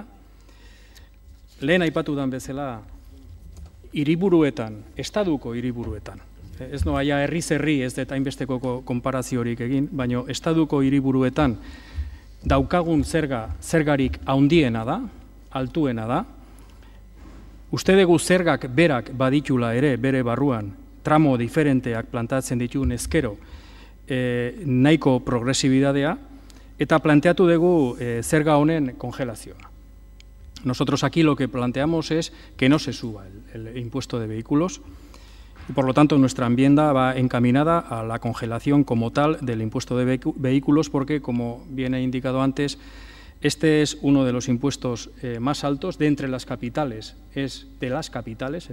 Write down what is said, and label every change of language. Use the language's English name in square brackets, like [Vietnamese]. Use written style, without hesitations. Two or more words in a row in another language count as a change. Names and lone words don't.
[Basque] Lehen aipatu dan bezala, hiriburuetan, estaduko hiriburuetan, ez noaia herri-zerri ez dut hainbesteko konparaziorik egin, baina estaduko hiriburuetan daukagun zergarik handiena da, altuena da. Uste dugu zergak berak baditula ere bere barruan, tramo diferenteak plantatzen dituen ezkero nahiko progresibidadea, eta planteatu dugu zerga honen kongelazioa. [Spanish] Nosotros aquí lo que planteamos es que no se suba el impuesto de vehículos y por lo tanto nuestra enmienda va encaminada a la congelación como tal del impuesto de vehículos porque, como bien he indicado antes, este es uno de los impuestos más altos de entre las capitales, es de las capitales.